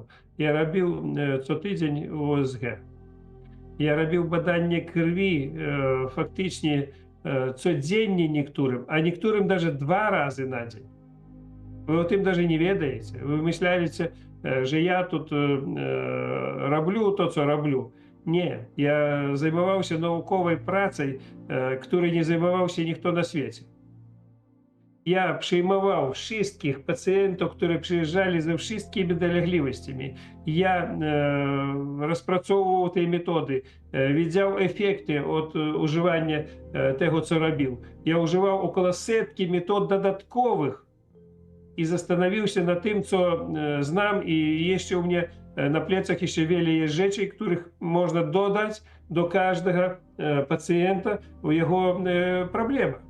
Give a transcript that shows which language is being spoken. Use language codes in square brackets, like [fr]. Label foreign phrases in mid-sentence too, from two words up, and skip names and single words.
[pl] Ja robił co tydzień USG. Ja robił badanie krwi faktycznie codziennie niektórym, a niektórym даже 2 razy na dzień. Wy o tym даже nie wiedziecie. Wy myśleliście, że ja [uk] тут роблю [pl] to, co robię. Nie, [be] я займаваўся навуковай працай, [pl] której nie zajmował się [be] ніхто на свеце. [pl] Я przyjmował wszystkich pacjentów, którzy przyjeżdżali ze wszystkimi dolegliwościami. Ja rozpracowywał te metody, widział efekty od używania tego, co robił. Ja używał około setki metod dodatkowych i zastanowił się nad tym, co znam i jeszcze u mnie na plecach jeszcze wiele jest rzeczy, których można dodać do każdego pacjenta u jego problemach.